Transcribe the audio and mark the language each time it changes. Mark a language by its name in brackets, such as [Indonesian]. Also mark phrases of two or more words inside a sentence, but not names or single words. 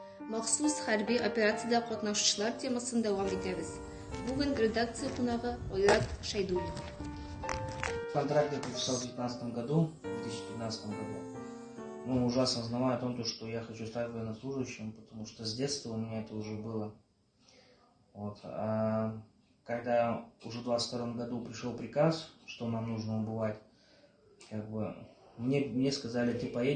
[Tatar] Махсус хәрби операцияда катнашучылар темасын дәвам итәбез. Бүген редакция кунагы Айрат Шайдуллин. [Russian] Контракт я подписал в 2015 году, в 2015 году. Ну, уже осознавая о том, что я хочу стать военнослужащим, потому что с детства у меня это уже было. Вот. А когда уже в 22 году пришел приказ, что нам нужно убывать, мне сказали, ты поедешь?